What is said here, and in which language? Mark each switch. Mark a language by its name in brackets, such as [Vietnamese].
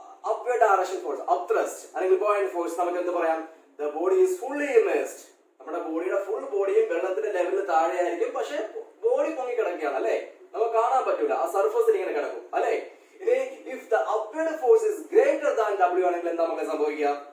[English] upward direction force, upthrust അല്ലെങ്കിൽ buoyant force. [Malayalam] നമുക്ക് എന്ത് പറയാം? [English] the body is fully immersed. [Malayalam] നമ്മുടെ ബോഡിയുടെ ഫുൾ ബോഡിയും വെള്ളത്തിന്റെ ലെവലിന് താഴെയായിരിക്കും, പക്ഷെ ബോഡി പൊങ്ങി കിടക്കുകയാണ് അല്ലെ, നമുക്ക് കാണാൻ പറ്റൂല, ആ സർഫസിൽ ഇങ്ങനെ കിടക്കും അല്ലെ. ഇനി [English] if the upward force is greater than W [Malayalam] ആണെങ്കിൽ എന്താ നമുക്ക് സംഭവിക്കുക?